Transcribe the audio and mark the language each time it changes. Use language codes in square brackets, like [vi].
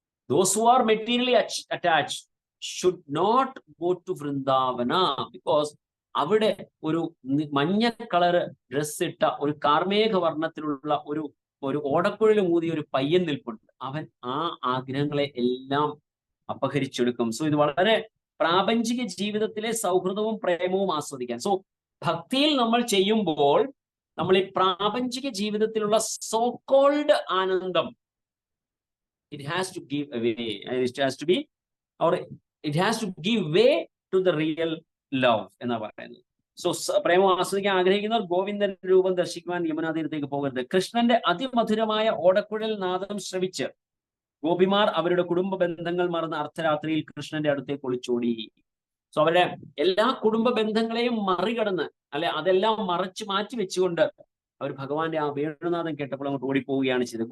[en] Those who are materially attached should not go to Vrindavana, because [ml] അവിടെ ഒരു മഞ്ഞ colour dress ഇട്ട ഒരു കാർമേഘ വർണ്ണത്തിലുള്ള ഒരു ഓടക്കുഴൽ മൂതിയ ഒരു പയ്യൻ നിൽപ്പുണ്ട്. അവൻ ആ ആഗ്രഹങ്ങളെ എല്ലാം അപഹരിച്ചെടുക്കും. സോ ഇത് വളരെ പ്രാപഞ്ചിക ജീവിതത്തിലെ സൗഹൃദവും പ്രേമവും ആസ്വദിക്കാൻ. സോ ഭക്തിയിൽ നമ്മൾ ചെയ്യുമ്പോൾ നമ്മൾ ഈ പ്രാപഞ്ചിക ജീവിതത്തിലുള്ള സോ കോൾഡ് ആനന്ദം, [en] it has to give away, it has to be, or it has to give way to the real love [ml] എന്നാ പറയുന്നത്. സോ പ്രേമം ആസ്വദിക്കാൻ ആഗ്രഹിക്കുന്നവർ ഗോവിന്ദന്റെ രൂപം ദർശിക്കുവാൻ യമുനാ തീരത്തേക്ക് പോകരുത്. കൃഷ്ണന്റെ അതിമധുരമായ ഓടക്കുഴൽ നാദം ശ്രവിച്ച് ഗോപിമാർ അവരുടെ കുടുംബ ബന്ധങ്ങൾ മറന്ന് അർദ്ധരാത്രിയിൽ കൃഷ്ണന്റെ അടുത്തേക്ക് ഒളിച്ചോടി. സോ അവരുടെ എല്ലാ കുടുംബ ബന്ധങ്ങളെയും മറികടന്ന്, അതെല്ലാം മറച്ചു മാറ്റി വെച്ചുകൊണ്ട് അവർ ഭഗവാന്റെ ആ വേണുനാഥം കേട്ടപ്പോൾ അങ്ങോട്ട് ഓടിപ്പോവുകയാണ് ചെയ്തത്.